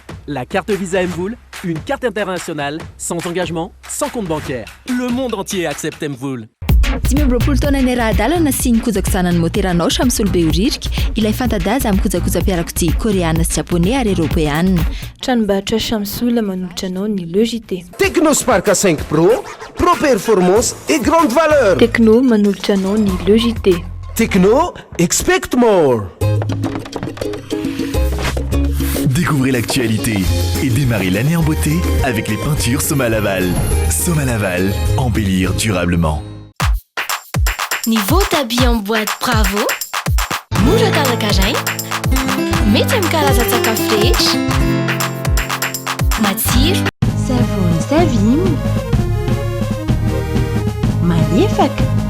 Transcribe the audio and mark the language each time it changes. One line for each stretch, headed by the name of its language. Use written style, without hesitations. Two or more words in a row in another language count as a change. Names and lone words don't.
French: La carte Visa Mvoul, une carte internationale, sans engagement, sans compte bancaire. Le monde entier accepte Mvoul.
Malagasy: Dimy amby roapolo taona ny ara-dalana sy ny kojakojana ny moteranao Shamsul Beoririka ilay fanta-daza amin'ny kojakoja-piarakodia koreana sy japonais ary européenne. Tranombarotra Shamsul manolotra anao ny Le JT.
French: Technospark 5 Pro,
English: Pro Performance
French: et grande valeur.
Malagasy: Techno manolotra anao ny Le JT.
English: Techno, expect more.
French: Découvrez l'actualité et démarrez l'année en beauté avec les peintures Soma Laval. Soma Laval, embellir durablement. Niveau d'habits en boîte bravo.
Malagasy: Mora talakarain. Mety amin'ny karazan-tsakafo rehetra. Matsiro. Savony Savim. Malefaka.